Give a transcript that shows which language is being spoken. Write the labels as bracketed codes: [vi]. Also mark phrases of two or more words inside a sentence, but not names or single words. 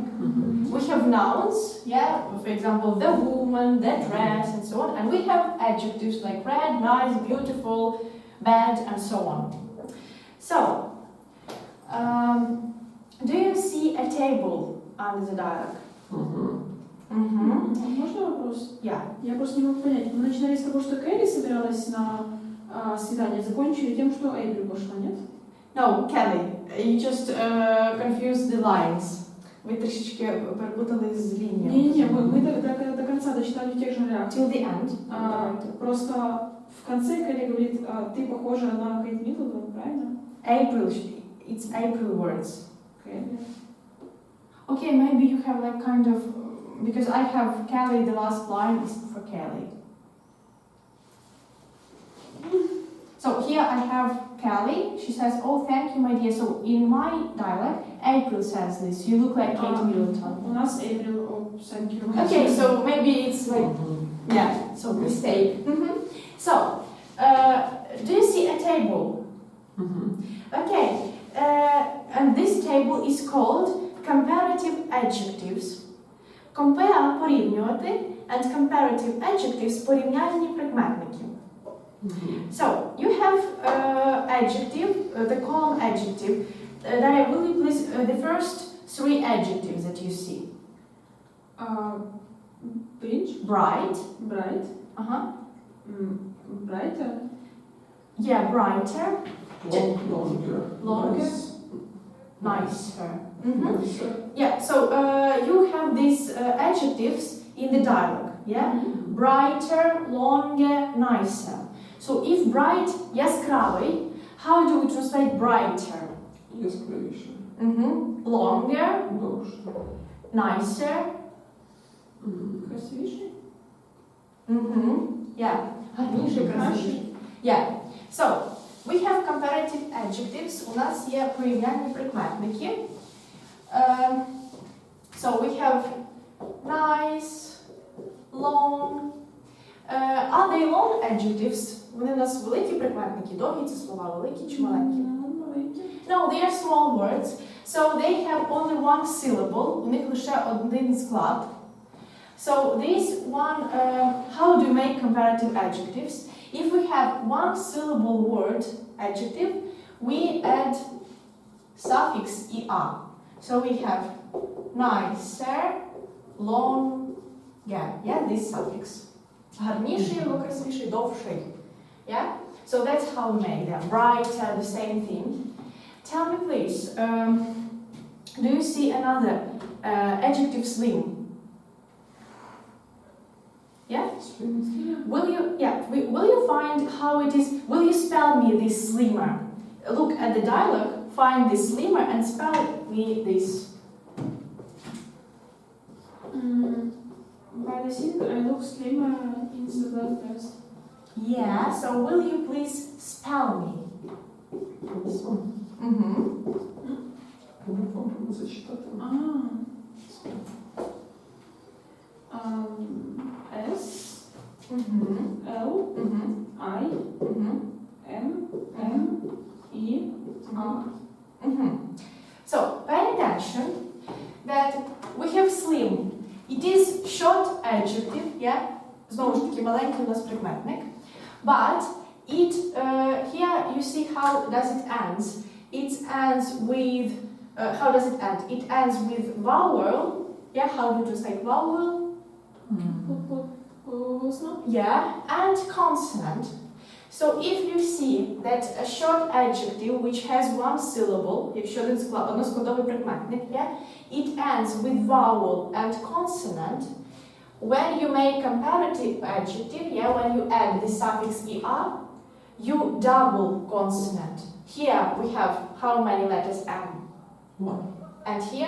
[en] We have nouns, yeah, for example, the woman, the dress, and so on. And we have adjectives like red, nice, beautiful, bad, and so on. So, do you see a table under the dialogue? [ru] Можно вопрос? [en] Yeah. [ru] Я просто не могу понять. Мы начинали с того, что Кэрри собиралась на свидание, закончили тем, что Эйприл пошла, нет? [en] No, Kelly, you just confused the lines. [uk] Ви трішечки перепутали з лінією. [ru] Не-не-не, мы до конца дочитали в тех же рядах. [en] Till the end. [ru] Просто в конце Кэрри говорит, ты похожа на Кейт Миддлтон, правильно? [en] April, it's April words. Кэрри. Okay, maybe you have like kind of, because I have Kelly, the last line is for Kelly. So here I have Kelly, she says, oh thank you my dear. So in my dialect, April says this, you look like Kate Middleton. [ru] У нас Эйприл, [en] thank you. Okay, so maybe it's like, yeah, so mistake. So, do you see a table? Okay, and this table is called comparative adjectives. Compare порівнювати and comparative adjectives [uk] порівняльні прикметники. [en] So, you have adjective, the column adjective. Daria, will you please, the first three adjectives that you see? Bridge, Bright. bright, brighter, Yeah, brighter. Longer. Longer. Nice. Nicer. Nicer. Yeah, so you have these adjectives in the dialogue, yeah? Brighter, longer, nicer. So if bright, яскравий, how do we translate brighter? [uk] Яскравіше. [en] Longer, [uk] Довше. [en] nicer. [ru] красивейший. [uk] Yeah. Гарніший, красивіший. [en] Yeah. So, we have comparative adjectives. [uk] У нас є порівняльні прикметники. [en] So we have nice, long. Are they long adjectives? [uk] Вони у нас великі прикметники, довгі це слова, великі чи маленькі? [en] No, they are small words. So they have only one syllable. [uk] У них лише один склад. [en] So this one, how do you make comparative adjectives? If we have one syllable word adjective, we add suffix er. So we have nicer, longer. Yeah, this suffix. [uk] Гарніший або красивіший, довший. [en] Yeah? So that's how we make them. Brighter, the same thing. Tell me please, do you see another adjective slim? Yeah? Will you find how it is? Will you spell me this slimmer? Look at the dialogue, find this slimmer and spell me this. By the scene, I look slimmer in the black dress. Yeah, so will you please spell me? [uk] Можна зачитати. [en] S, L, I, M, E, R. So, pay attention that we have slim. It is short adjective, yeah? [uk] Знову ж таки, маленький у нас прикметник. [en] But it, here you see how does it ends. It ends with, how does it end? It ends with vowel. Yeah, how do you translate vowel? Yeah, and consonant. So if you see that a short adjective which has one syllable, [uk] якщо один односкладовий прикметник, [en] yeah, it ends with vowel and consonant. When you make comparative adjective, yeah, when you add the suffix er, you double consonant. Here we have how many letters M? One. And here?